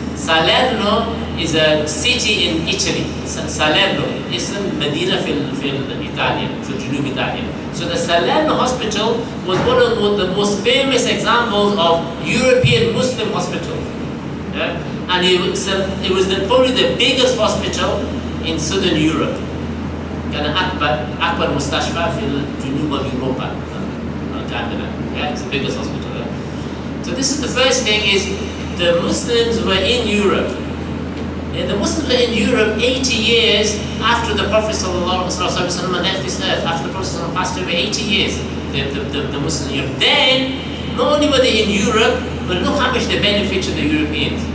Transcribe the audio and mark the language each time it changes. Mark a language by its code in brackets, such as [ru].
[en] Salerno is a city in Italy. Salerno is a Medina [ar] في [en] Italy, [ar] في جنوب [en] Italy. So the Salerno Hospital was one of the most famous examples of European Muslim hospital. Yeah? And it was probably the biggest hospital in Southern Europe. [ar] كان أكبر مستشفى في جنوب أوروبا كاملة. [en] Yeah, it's the biggest hospital. Yeah? So this is the first thing is the Muslims were in Europe. Yeah, the Muslims were in Europe 80 years after the Prophet ﷺ left this earth. After the Prophet ﷺ passed away, 80 years. The Muslims in Europe. Then not only were they in Europe, but look how much they benefit to the Europeans.